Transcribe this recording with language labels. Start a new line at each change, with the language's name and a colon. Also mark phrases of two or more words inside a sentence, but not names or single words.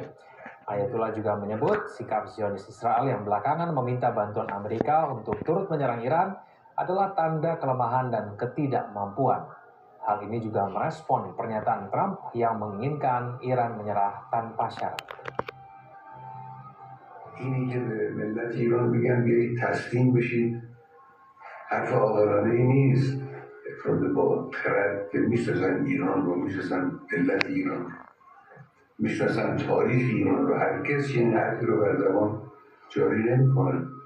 Indonesian: Ayatullah juga menyebut sikap Zionis Israel yang belakangan meminta bantuan Amerika untuk turut menyerang Iran adalah tanda kelemahan dan ketidakmampuan. Hal ini juga merespon pernyataan Trump yang menginginkan Iran menyerah tanpa syarat.
Persian: اینی که به ملت ایران بگن بیایید تسلیم بشید حرف عاقلانه ای نیست. افراد با خرد که میشناسن ایران رو، میشناسن ملت ایران رو، میشناسن تاریخ ایران رو، هرگز چنین حرفی رو بر زبان جاری نمیکنن.